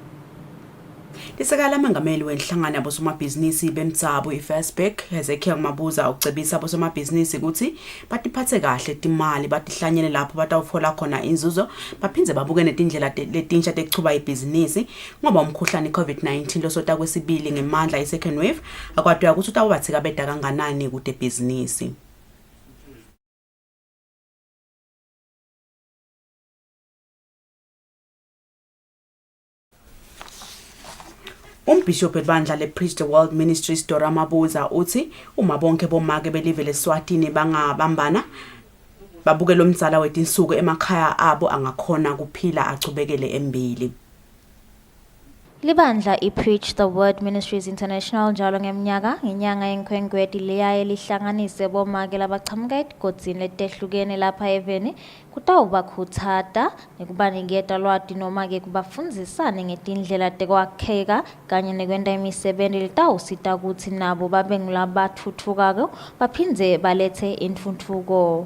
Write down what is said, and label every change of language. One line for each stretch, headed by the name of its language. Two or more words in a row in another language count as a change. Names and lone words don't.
Swati: Lisekala mengameli wenhlangano yabosomabhizinisi bemtsabo iFirstBank Hezekiah Mabuza ukucebisa abosomabhizinisi ukuthi batiphathe kahle timali batihlanyele lapho batawufola khona inzuzo baphindze babuke netindlela letinsha tekuchuba ibhizinisi ngoba umkhuhlane COVID-19 losota kwesibili ngemandla i-
English: second wave
Swati: akwathoya ukuthi utawubathika beda kanganani kude bhizinisi. Umbishop ebandla le-Preach the World Ministries Dora Mabuza uthi uma bonke bomake belive leSwatini bangabambana babuke lo mdzala wetinsuku emakhaya abo angakhona kuphila achubekele embili. Libandla i-Preach the Word Ministries International njalo ngenyanga yenkwenkweti leyaye lihlanganise bomake labachamuka etigodzini letehlukene lapha eveni kutawubakhutsata nekubaniketa lwati noma-ke kubafundzisane ngetindlela tekwakheka kanye nekwenta imisebenti litawusita kutsi nabo babe ngulabathutfukako baphindze balethe intfutfuko.